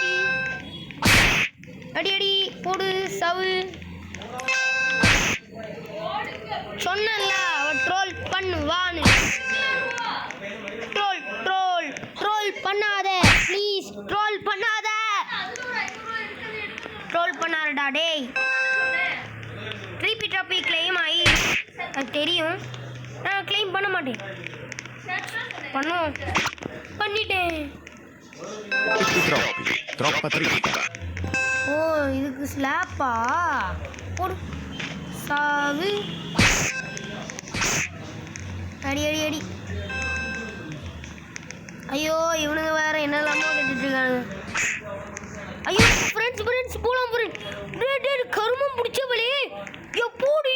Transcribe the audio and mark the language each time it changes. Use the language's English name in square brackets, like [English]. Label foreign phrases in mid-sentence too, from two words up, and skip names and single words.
[Tamil] அடி அடி போடு சவு சொன்னல அவ ட்ரோல் பண்ணுவான்னு [English] troll troll troll [Tamil] பண்ணாத [English] please troll [Tamil] பண்ணாத ட்ரோல் பண்ணாதடா டேய் ரிப்பீட் அப்படி கிளைம் ஆகி அது தெரியும் நான் கிளைம் பண்ண மாட்டேன் பண்ணுவோம் பண்ணிட்டேன் [Italian] Troppi. Troppa trippa. [Tamil] ஓ இதுக்கு ஸ்லாப்பா போடு சாவு அடி அடி அடி ஐயோ இவனுங்க வேற என்னெல்லாமோ கட்டிட்டு இருக்கானுங்க ஐயோ [English] friends friends [Tamil] போலாம் ஃப்ரெண்ட் கருமம் பிடிச்சவளே எப்போடி